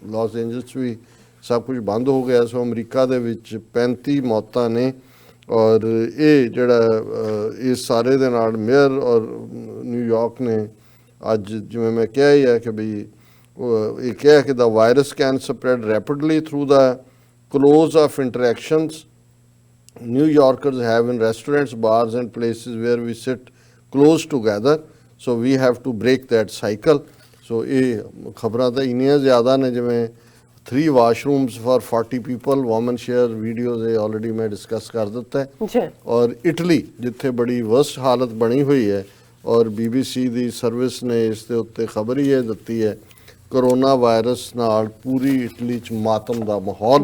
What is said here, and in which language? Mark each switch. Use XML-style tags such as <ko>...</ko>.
<pa>Las Angeles ਵੀ ਸਭ ਕੁਝ ਬੰਦ ਹੋ ਗਿਆ। ਸੋ ਅਮਰੀਕਾ ਦੇ ਵਿੱਚ 35 ਮੌਤਾਂ ਨੇ ਔਰ ਇਹ ਜਿਹੜਾ ਇਸ ਸਾਰੇ ਦੇ ਨਾਲ ਮੇਅਰ ਔਰ ਨਿਊਯਾਰਕ ਨੇ ਅੱਜ ਜਿਵੇਂ ਮੈਂ ਕਿਹਾ ਹੀ ਹੈ ਕਿ ਵੀ ਇਹ ਕਿਹਾ ਕਿ</pa> <en>the virus can spread rapidly through the close of interactions New Yorkers have in restaurants, bars and places where we sit close together. So we have to break that cycle.</en> <pa>So ਇਹ ਖਬਰਾਂ ਤਾਂ ਇੰਨੀਆਂ ਜ਼ਿਆਦਾ ਨੇ, ਜਿਵੇਂ</pa> <en>3 washrooms for 40 people, women share videos,</en> <pa>ਇਹ already ਮੈਂ discuss ਕਰ ਦਿੱਤਾ ਹੈ। ਜੀ ਔਰ ਇਟਲੀ ਜਿੱਥੇ ਬੜੀ ਵਰਸਟ ਹਾਲਤ ਬਣੀ ਹੋਈ ਹੈ ਔਰ BBC ਦੀ ਸਰਵਿਸ ਨੇ ਇਸ ਦੇ ਉੱਤੇ ਖਬਰ ਹੀ ਇਹ ਦਿੱਤੀ ਹੈ, ਕਰੋਨਾ ਵਾਇਰਸ ਨਾਲ ਪੂਰੀ ਇਟਲੀ 'ਚ ਮਾਤਮ ਦਾ ਮਾਹੌਲ।</pa>